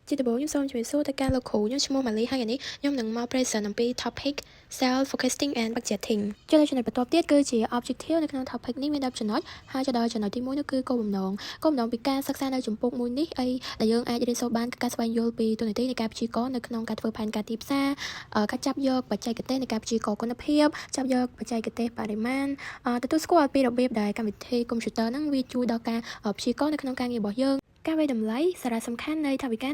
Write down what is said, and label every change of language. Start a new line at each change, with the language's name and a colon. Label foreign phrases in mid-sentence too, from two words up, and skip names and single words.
Khmer: ជាដំបូងខ្ញុំសូមជម្រាបសួរទៅកាន់លោកគ្រូខ្ញុំឈ្មោះម៉ាលីហើយនេះខ្ញុំនឹងមក present អំពី
English: topic self focusing and budgeting
Khmer: ចំណុចបន្ទាប់ទៀតគឺជា objective នៅក្នុង topic នេះមាន10ចំណុចហើយទៅដល់ចំណុចទី1នោះគឺគោលបំណងពីការសិក្សានៅជំពូកមួយនេះអីដែលយើងអាចរៀនសូត្របានគឺការស្វែងយល់ពីទូនាទីនៃការព្យាករណ៍នៅក្នុង ការធ្វើផែនការទីផ្សារការចាប់យកបច្ចេកទេសនៃការព្យាករណ៍គុណភាពចាប់យកបច្ចេកទេសបរិមាណទទួលស្គាល់ពីរបៀបដែលកម្មវិធីកុំព្យូទ័រហ្នឹងវាជួយដល់ការព្យាករណ៍នៅក្នុងការងាររបស់យើងការវិតម្លៃសារៈសំខាន់នៃថវិកានៅ